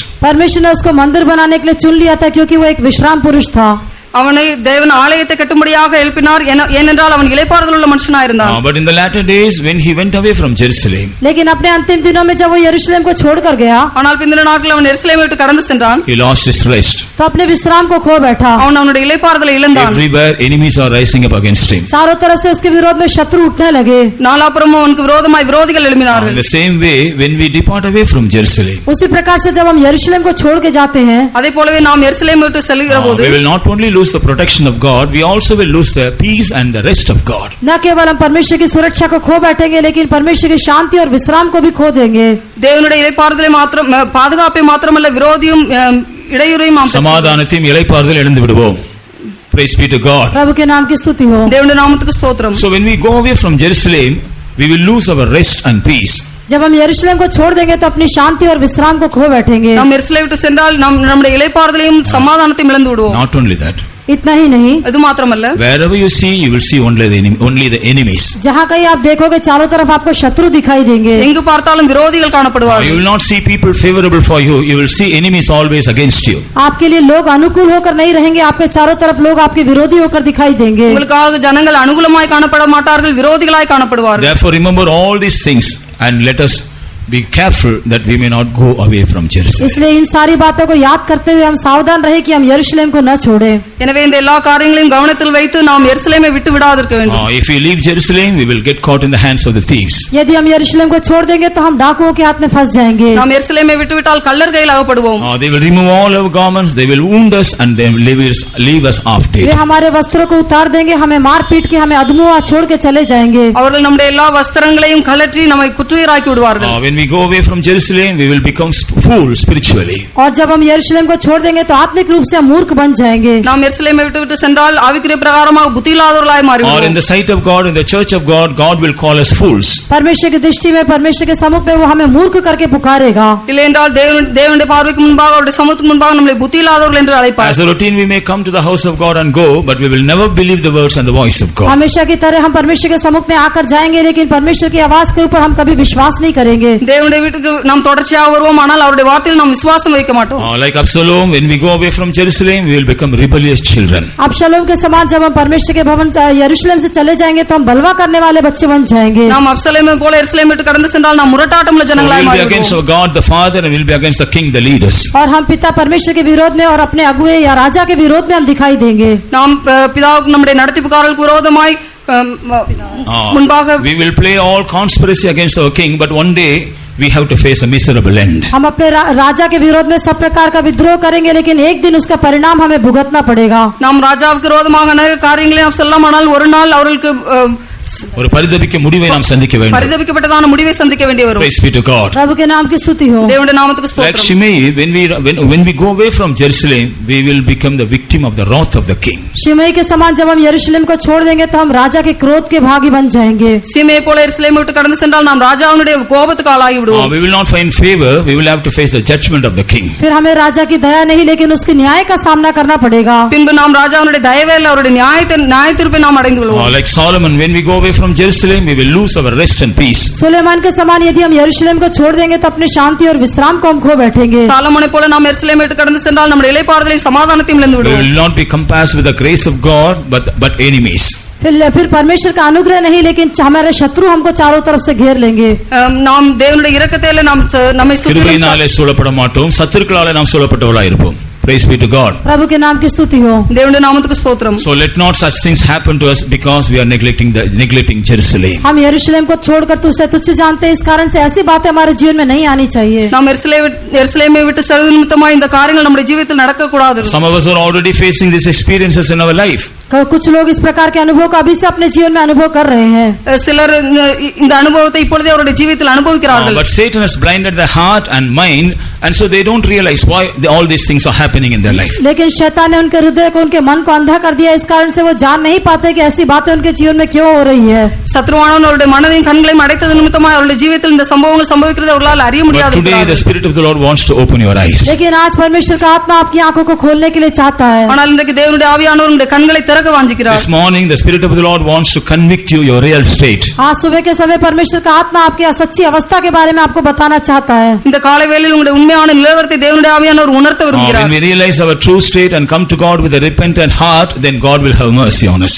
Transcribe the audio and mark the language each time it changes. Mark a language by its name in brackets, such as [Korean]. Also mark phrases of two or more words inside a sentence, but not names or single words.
[Hindi] परमेश्वर ने उसको मंदिर बनाने के लिए चुन लिया था क्योंकि वो एक विश्राम पुरुष था. [Tamil] அவனை தேவன் ஆலயத்தை கட்டும்படியாக எழுப்பினார். ஏனென்றால் அவன் இளைப்பாறுதல் உள்ள மனுஷனாய் இருந்தான். [English] But in the latter days when he went away from Jerusalem, [Hindi] लेकिन अपने अंतिम दिनों में जब वो यरूशलेम को छोड़कर गया, [Tamil] ஆனால் பிந்தின நாட்களில் அவன் எருசலேமை விட்டு கடந்து சென்றான். [English] he lost his rest. [Hindi] तो अपने विश्राम को खो बैठा. [Tamil] அவனுடைய இளைப்பாறுதலை இழந்தான். [English] Everywhere enemies are rising up against him. [Hindi] चारों तरफ से उसके विरोध में शत्रु उठने लगे. [Tamil] நாலாபுறமும் அவனுக்கு விரோதமாய் விரோதிகள் [English] In [Tamil] எழும்பினார்கள். [English] the same way when we depart away from Jerusalem, [Hindi] उसी प्रकार से जब हम यरूशलेम को छोड़ के जाते हैं, [Tamil] அதே போலவே நாம் எருசலேமை விட்டு செல்கிற போது [English] we will not only lose the protection of God, we also will lose the peace and the rest of God. [Hindi] न केवल हम परमेश्वर की सुरक्षा को खो बैठेंगे लेकिन परमेश्वर की शांति और विश्राम को भी खो देंगे. [Tamil] தேவனுடைய இளைப்பாறுதலை மாத்திரம் பாதுகாப்பை மாத்திரமல்ல விரோதியும் இடையூறையும் நாம் சமாதானத்தையும் இளைப்பாறுதல் இழந்து விடுவோம். [English] Praise be to God. [Hindi] प्रभु के नाम की स्तुति हो. [Tamil] தேவனுடைய நாமத்துக்கு ஸ்தோத்திரம். [English] So when we go away from Jerusalem, we will lose our rest and peace. [Hindi] जब हम यरूशलेम को छोड़ देंगे तो अपनी शांति और विश्राम को खो बैठेंगे. [Tamil] நாம் எருசலேமை விட்டு சென்றால் நம்முடைய இளைப்பாறுதலையும் சமாதானத்தையும் இழந்து விடுவோம். [English] Not only that, [Hindi] इतना ही नहीं, [Tamil] அது மாத்திரமல்ல [English] wherever you see, you will see only the enemies. [Hindi] जहाँ कहीं आप देखोगे चारों तरफ आपको शत्रु दिखाई देंगे. [Tamil] எங்கு பார்த்தாலும் விரோதிகள் [English] You [Tamil] காணப்படுவார்கள். [English] will not see people favorable for you. You will see enemies always against you. [Hindi] आपके लिए लोग अनुकूल होकर नहीं रहेंगे. आपके चारों तरफ लोग आपके विरोधी होकर दिखाई देंगे. [Tamil] உங்களுக்காக ஜனங்கள் அனுகூலமாய் காணப்பட மாட்டார்கள், விரோதிகளாய் காணப்படுவார்கள். [English] Therefore remember all these things and let us be careful that we may not go away from Jerusalem. [Hindi] इसलिए इन सारी बातों को याद करते हुए हम सावधान रहे कि हम यरूशलेम को न छोड़ें. [Tamil] எனவே இந்த எல்லா காரியங்களையும் கவனத்தில் வைத்து நாம் எருசலேமை விட்டு விடாதிருக்க வேண்டும். [English] If we leave Jerusalem, we will get caught in the hands of the thieves. [Hindi] यदि हम यरूशलेम को छोड़ देंगे तो हम डाकुओं के हाथ में फंस जाएंगे. [Tamil] நாம் எருசலேமை விட்டுவிட்டால் கள்ளர் கையில் அகப்படுவோம். [English] They will remove all our garments, they will wound us and they will leave us half [Hindi] वे [English] dead. [Hindi] हमारे वस्त्रों को उतार देंगे, हमें मार पीट के हमें अधमुआ छोड़ के चले जाएंगे. [Tamil] அவர்கள் நம்முடைய எல்லா வஸ்திரங்களையும் கழற்றி நம்மை குற்றுயிராக்கி விடுவார்கள். [English] When we go away from Jerusalem, we will become fools spiritually. [Hindi] और जब हम यरूशलेम को छोड़ देंगे तो आत्मिक रूप से हम मूर्ख बन जाएंगे. [Tamil] நாம் எருசலேமை விட்டு சென்றால் ஆவிக்குரிய பிரகாரமாக புத்தி இல்லாதவர்களாய் [English] Or in [Tamil] மாறிவிடுவோம். [English] the sight of God, in the church of God, God will call us fools. [Hindi] परमेश्वर की दृष्टि में, परमेश्वर के सम्मुख में वो हमें मूर्ख करके पुकारेगा. [Tamil] இல்லை என்றால் தேவனுடைய பார்வைக்கு முன்பாக அவருடைய சமூகத்துக்கு முன்பாக நம்மை புத்தி இல்லாதவர்கள் என்று அழைப்பார். [English] As a routine, we may come to the house of God and go, but we will never believe the words and the voice of God. [Hindi] हमेशा की तरह हम परमेश्वर के सम्मुख में आकर जाएंगे लेकिन परमेश्वर की आवाज के ऊपर हम कभी विश्वास नहीं करेंगे. [Tamil] தேவனுடைய வீட்டுக்கு நாம் தொடர்ச்சியாக வருவோம், ஆனால் அவருடைய வார்த்தையில் நாம் விசுவாசம் வைக்க மாட்டோம். [English] Like Absalom, when we go away from Jerusalem, we will become rebellious children. [Hindi] अबशालोम के समान जब हम परमेश्वर के भवन यरूशलेम से चले जाएंगे तो हम बलवा करने वाले बच्चे बन जाएंगे. [Tamil] நாம் அப்சலோமை போல எருசலேம் விட்டு கடந்து சென்றால் நாம் முரட்டாட்டமுள்ள [English] So we [Tamil] ஜனங்களாய் [English] will be [Tamil] மாறிவிடுவோம். [English] against our God the Father and we will be against the King, the leaders. [Hindi] और हम पिता परमेश्वर के विरोध में और अपने अगुए या राजा के विरोध में हम दिखाई देंगे. [Tamil] நாம் பிதாவுக்கு நம்முடைய நடத்திப்புக்காரர்களுக்கு விரோதமாய் முன்பாக [English] We will play all conspiracy against our king, but one day we have to face a miserable end. [Hindi] हम अपने राजा के विरोध में सब प्रकार का विद्रोह करेंगे, लेकिन एक दिन उसका परिणाम हमें भुगतना पड़ेगा. [Tamil] நாம் ராஜாவுக்கு விரோதமாக அநேக காரியங்களை நாம் சொல்லலாம், ஆனால் ஒரு நாள் அவர்களுக்கு ஒரு பரிதபிக்க முடிவை நாம் சந்திக்க வேண்டும். பரிதபிக்கப்பட்டதான முடிவை சந்திக்க வேண்டி வரும். [English] Praise be to God. [Hindi] प्रभु के नाम की स्तुति हो. [Tamil] தேவனுடைய நாமத்துக்கு [English] Like [Tamil] ஸ்தோத்திரம். [English] Shimei, when we go away from Jerusalem, we will become the victim of the wrath of the king. [Hindi] शिमई के समान जब हम यरूशलेम को छोड़ देंगे तो हम राजा के क्रोध के भागी बन जाएंगे. [Tamil] சீமையை போல எருசலேமை விட்டு கடந்து சென்றால் நாம் ராஜாவுடைய கோபத்துக்கு ஆளாகி விடுவோம். [English] We will not find favor, we will have to face the judgment of the king. [Hindi] फिर हमें राजा की दया नहीं, लेकिन उसके न्याय का सामना करना पड़ेगा. [Tamil] பின்பு நாம் ராஜாவுடைய தயவே இல்ல, அவருடைய நியாய தீர்ப்பை நாம் அடைந்து கொள்வோம். [English] Like Solomon, when we go away from Jerusalem, we will lose our rest and peace. [Hindi] सुलेमान के समान यदि हम यरूशलेम को छोड़ देंगे तो अपने शांति और विश्राम को हम खो बैठेंगे. [Tamil] சாலமோனை போல நாம் எருசலேமை விட்டு கடந்து சென்றால் நம்முடைய இளைப்பாறுதலையும் சமாதானத்தையும் இழந்து [English] We [Tamil] விடுவோம். [English] will not be compassed with the grace of God, but enemies. [Hindi] फिर परमेश्वर का अनुग्रह नहीं, लेकिन हमारे शत्रु हमको चारों तरफ से घेर लेंगे. [Tamil] நாம் தேவனுடைய இரக்கத்திலே நாம் நம்மை சுற்றிலும் கிருபையினாலே சூழப்பட மாட்டோம், சத்துருக்களாலே நாம் சூழப்பட்டவர்களாய் இருப்போம். [English] Praise be to God. [Hindi] प्रभु के नाम की स्तुति हो. [Tamil] தேவனுடைய நாமத்துக்கு ஸ்தோத்திரம். [English] So let not such things happen to us because we are neglecting Jerusalem. [Hindi] हम यरूशलेम को छोड़कर तुझसे तुच्छ जानते हैं, इस कारण से ऐसी बातें हमारे जीवन में नहीं आनी चाहिए. [Tamil] நாம் எருசலேமை விட்டு செல்வது நிமித்தமாக இந்த காரியங்கள் நம்முடைய ஜீவிதத்தில் நடக்க கூடாது. [English] Some of us are already facing these experiences in our life. [Hindi] कुछ लोग इस प्रकार के अनुभव का अभी से अपने जीवन में अनुभव कर रहे हैं. [Tamil] சிலர் இந்த அனுபவத்தை இப்பொழுதே அவருடைய ஜீவிதத்தில் அனுபவிக்கிறார்கள். [English] But Satan has blinded their heart and mind, and so they don't realize why all these things are happening in their life. [Hindi] लेकिन शैतान ने उनके हृदय को, उनके मन को अंधा कर दिया, इस कारण से वो जान नहीं पाते कि ऐसी बातें उनके जीवन में क्यों हो रही है. [Tamil] சத்ருவானவன் அவருடைய மனதையும் கண்களையும் அடைத்தது நிமித்தமாக அவருடைய ஜீவிதத்தில் இந்த சம்பவங்கள் சம்பவிக்கிறது அவர்களால் அறிய [English] But [Tamil] முடியாது. [English] today the Spirit of the Lord wants to open your eyes. [Hindi] लेकिन आज परमेश्वर का आत्मा आपकी आंखों को खोलने के लिए चाहता है. [Tamil] ஆனால் இன்றைக்கு தேவனுடைய ஆவியானவர் உங்களுடைய கண்களை திறக்க வாஞ்சிக்கிறார். [English] This morning the Spirit of the Lord wants to convict you your real state. [Hindi] आज सुबह के समय परमेश्वर का आत्मा आपकी सच्ची अवस्था के बारे में आपको बताना चाहता है. [Tamil] இந்த காலை வேளையில் உங்களுடைய உண்மையான நிலவரத்தை தேவனுடைய ஆவியானவர் உணர்த்த [English] When [Tamil] விரும்புகிறார். [English] we realize our true state and come to God with a repentant heart, then God will have mercy on us.